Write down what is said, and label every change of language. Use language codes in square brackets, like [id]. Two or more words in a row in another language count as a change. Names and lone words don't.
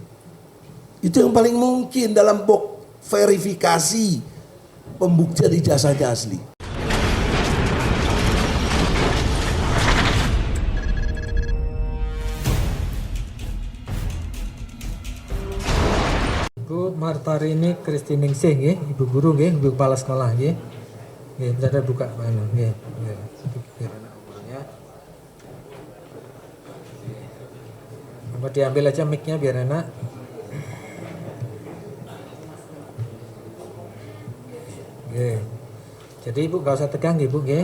[id] Itu yang paling mungkin dalam verifikasi pembuktian ijazahnya asli. Ibu Martarini Kristiningsih nggih, Ibu guru nggih, Ibu kepala sekolah nggih. Nggih, bisa buka mana nggih. Apa diambil aja mic-nya biar enak. Oke. Jadi Ibu nggak usah tegang Ibu, nggih.